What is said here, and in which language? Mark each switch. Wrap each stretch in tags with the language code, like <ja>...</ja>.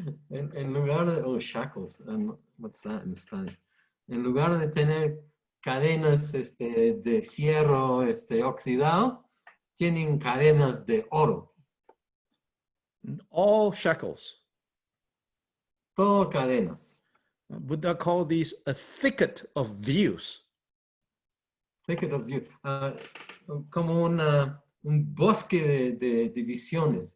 <es>En lugar de,</es> <en>shackles, what's that in Spanish?</en> <es>En lugar de tener cadenas de fierro oxidado, tienen cadenas de oro.</es> <en>All shackles.</en> <es>Todo cadenas.</es> <en>Buddha called these a thicket of views. Thicket of views.</en> <es>Como un bosque de visiones.</es>